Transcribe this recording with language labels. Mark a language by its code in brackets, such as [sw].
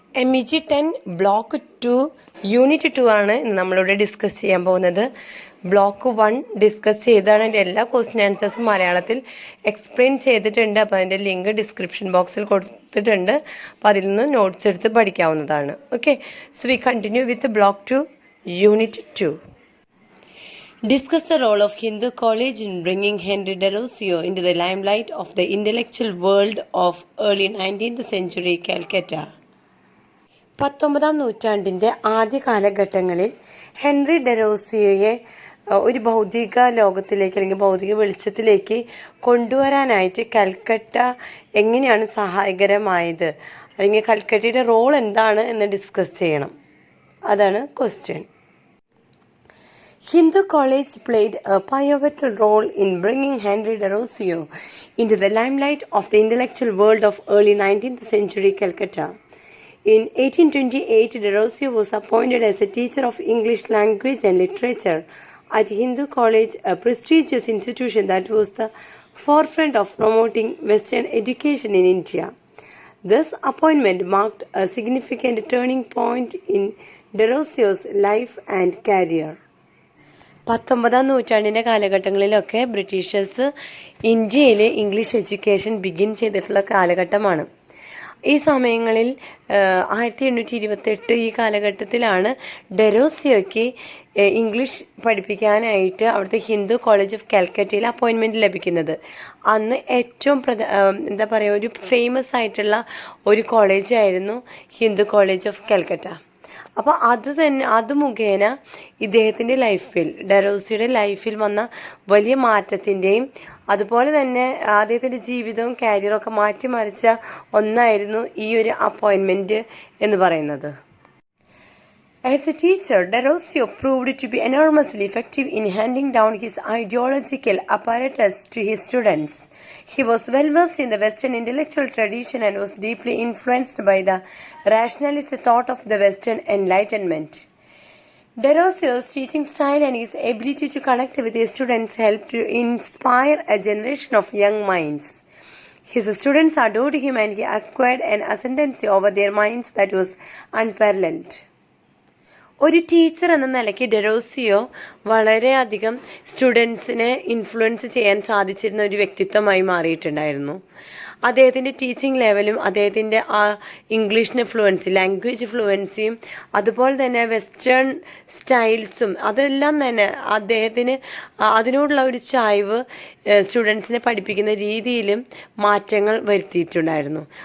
[ml] MEG 10 block 2 unit 2 ആണ് നമ്മളിവിടെ discuss ചെയ്യാൻ പോകുന്നത്. ബ്ലോക്ക് 1 ഡിസ്കസ് ചെയ്താണ് അതിൻ്റെ എല്ലാ ക്വസ്റ്റ്യൻ ആൻസേഴ്സും മലയാളത്തിൽ എക്സ്പ്ലെയിൻ ചെയ്തിട്ടുണ്ട്. അപ്പോൾ അതിൻ്റെ ലിങ്ക് ഡിസ്ക്രിപ്ഷൻ ബോക്സിൽ കൊടുത്തിട്ടുണ്ട്. അപ്പോൾ അതിൽ നിന്ന് നോട്ട്സ് എടുത്ത് പഠിക്കാവുന്നതാണ്. [en] Okay, so we continue with block 2 unit 2. Discuss the role of Hindu College in bringing Henry Derosio into the limelight of the intellectual world of early 19th century Calcutta. [ml] 19ാം നൂറ്റാണ്ടിൻ്റെ ആദ്യ കാലഘട്ടങ്ങളിൽ Henry ഡെറോസിയോയെ ഒരു ഭൗതിക ലോകത്തിലേക്ക് അല്ലെങ്കിൽ ഭൗതിക വെളിച്ചത്തിലേക്ക് കൊണ്ടുവരാനായിട്ട് കൽക്കട്ട എങ്ങനെയാണ് സഹായകരമായത്, അല്ലെങ്കിൽ കൽക്കട്ടയുടെ റോൾ എന്താണ് എന്ന് ഡിസ്കസ് ചെയ്യണം. അതാണ് question. [en] Hindu College played a pivotal role in bringing Henry Derosio into the limelight of the intellectual world of early 19th century Calcutta. In 1828, Derosio was appointed as a teacher of English language and literature at Hindu College, a prestigious institution that was the forefront of promoting Western education in India. This appointment marked a significant turning point in Derosio's life and career. [ml] 19ാം നൂറ്റാണ്ടിൻ്റെ കാലഘട്ടങ്ങളിലൊക്കെ Britishers ഇന്ത്യയിൽ English education begin ചെയ്തിട്ടുള്ള കാലഘട്ടമാണ്. ഈ സമയങ്ങളിൽ 1828 ഈ കാലഘട്ടത്തിലാണ് ഡെറോസിയോയ്ക്ക് English പഠിപ്പിക്കാനായിട്ട് അവിടുത്തെ ഹിന്ദു കോളേജ് ഓഫ് കാൽക്കറ്റയിൽ അപ്പോയിൻമെൻറ്റ് ലഭിക്കുന്നത്. അന്ന് ഏറ്റവും ഒരു ഫേമസ് ആയിട്ടുള്ള ഒരു കോളേജായിരുന്നു ഹിന്ദു കോളേജ് ഓഫ് കാൽക്കട്ട. അപ്പോൾ അത് മുഖേന ഇദ്ദേഹത്തിൻ്റെ ലൈഫിൽ, ഡെറോസിയുടെ ലൈഫിൽ വന്ന വലിയ മാറ്റത്തിൻ്റെയും അതുപോലെ തന്നെ അദ്ദേഹത്തിൻ്റെ ജീവിതവും കരിയറും ഒക്കെ മാറ്റിമറിച്ച ഒന്നായിരുന്നു ഈ ഒരു അപ്പോയിൻമെൻറ്റ് എന്ന് പറയുന്നത്. [en] As a teacher, Derosio proved to be enormously effective in handing down his ideological apparatus to his students. He was well versed in the Western intellectual tradition and was deeply influenced by the rationalist thought of the Western Enlightenment. Derosio's teaching style and his ability to connect with his students helped to inspire a generation of young minds. His students adored him and he acquired an ascendancy over their minds that was unparalleled. [ml] ഒരു teacher എന്ന നിലയ്ക്ക് ഡെറോസിയോ വളരെയധികം സ്റ്റുഡൻസിനെ influence ചെയ്യാൻ സാധിച്ചിരുന്ന ഒരു വ്യക്തിത്വമായി മാറിയിട്ടുണ്ടായിരുന്നു. അദ്ദേഹത്തിൻ്റെ teaching ലെവലും അദ്ദേഹത്തിൻ്റെ ഇംഗ്ലീഷിന് ഫ്ലുവൻസി, ലാംഗ്വേജ് ഫ്ലുവൻസിയും അതുപോലെ തന്നെ വെസ്റ്റേൺ സ്റ്റൈൽസും അതെല്ലാം തന്നെ അദ്ദേഹത്തിന് അതിനോടുള്ള ഒരു ചായ്വ് സ്റ്റുഡൻസിനെ പഠിപ്പിക്കുന്ന രീതിയിലും മാറ്റങ്ങൾ വരുത്തിയിട്ടുണ്ടായിരുന്നു.